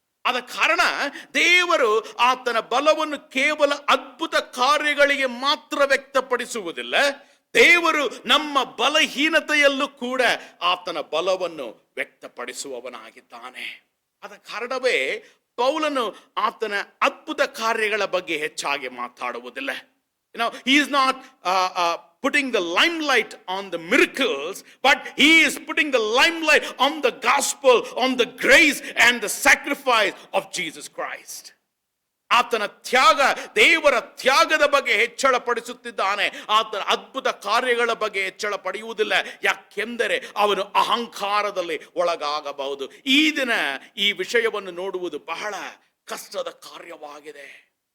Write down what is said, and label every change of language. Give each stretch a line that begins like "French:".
Kannada: ಆದ ಕಾರಣ ದೇವರು ಆತನ ಬಲವನ್ನು ಕೇವಲ ಅದ್ಭುತ ಕಾರ್ಯಗಳಿಗೆ ಮಾತ್ರ ವ್ಯಕ್ತಪಡಿಸುವುದಿಲ್ಲ. ದೇವರು ನಮ್ಮ ಬಲಹೀನತೆಯಲ್ಲೂ ಕೂಡ ಆತನ ಬಲವನ್ನು ವ್ಯಕ್ತಪಡಿಸುವವನಾಗಿದ್ದಾನೆ. ಆದ ಕಾರಣವೇ ಪೌಲನು ಆತನ ಅದ್ಭುತ ಕಾರ್ಯಗಳ ಬಗ್ಗೆ ಹೆಚ್ಚಾಗಿ ಮಾತಾಡುವುದಿಲ್ಲ.
English: He is not putting the limelight on the miracles, but he is putting the limelight on the gospel, on the grace and the sacrifice of Jesus Christ.
Kannada: ಆತನ ತ್ಯಾಗ, ದೇವರ ತ್ಯಾಗದ ಬಗ್ಗೆ ಹೆಚ್ಚಳ ಪಡಿಸುತ್ತಿದ್ದಾನೆ. ಆತನ ಅದ್ಭುತ ಕಾರ್ಯಗಳ ಬಗ್ಗೆ ಹೆಚ್ಚಳ ಪಡೆಯುವುದಿಲ್ಲ. ಯಾಕೆಂದರೆ ಅವನು ಅಹಂಕಾರದಲ್ಲಿ ಒಳಗಾಗಬಹುದು. ಈ ದಿನ ಈ ವಿಷಯವನ್ನು ನೋಡುವುದು ಬಹಳ ಕಷ್ಟದ ಕಾರ್ಯವಾಗಿದೆ.